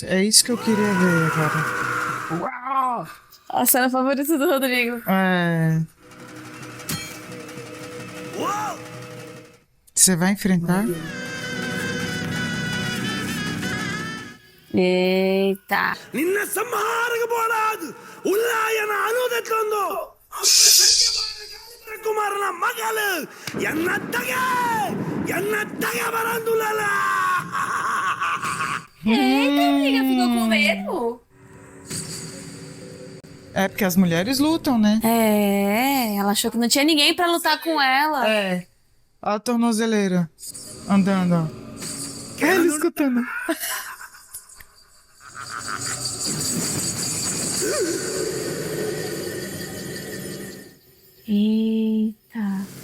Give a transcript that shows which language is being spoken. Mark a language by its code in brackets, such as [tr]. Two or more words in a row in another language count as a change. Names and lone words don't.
[pt] É isso que eu queria ver agora. Uau! A cena favorita do Rodrigo. É. Você vai enfrentar? Eita. [tcy] ನಿನ್ನ ಸಂಹಾರಕ್ಕೆ ಬೋಡಾದು ಉಲ್ಲಾಯನ ಅನುದೆತ್ತೊಂದು ಕುಮಾರನ ಮಗಲು ಎನ್ನ ತಗೆ ಬರಂದುಲ್ಲ [pt] Eita, amiga, ficou com medo? É porque as mulheres lutam, né? É, ela achou que não tinha ninguém pra lutar com ela. É. Olha a tornozeleira andando, ó. É ele escutando. Eita.